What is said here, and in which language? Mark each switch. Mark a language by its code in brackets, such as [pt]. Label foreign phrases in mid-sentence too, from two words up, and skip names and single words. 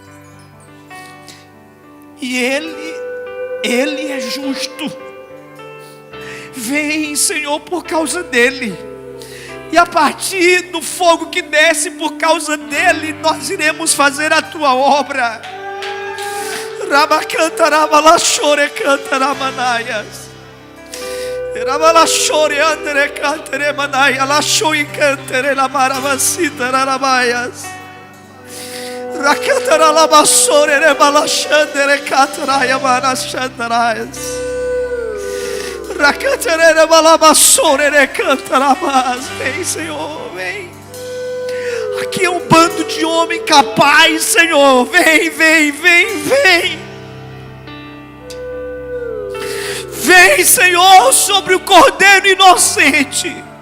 [pt] E Ele é justo. Vem, Senhor, por causa dEle. E a partir do fogo que desce por causa dEle, nós iremos fazer a Tua obra. Rabacantarabalaxore cantaramanaias. Rabalachore andere cantere manaia. Lachoi cantere la maravacita rarabaias. Racataralabassore rebalachandere cataraia manachandaraias. Vem, Senhor, vem. Aqui é um bando de homem capaz, Senhor. Vem, vem, vem, vem. Vem, Senhor, sobre o cordeiro inocente.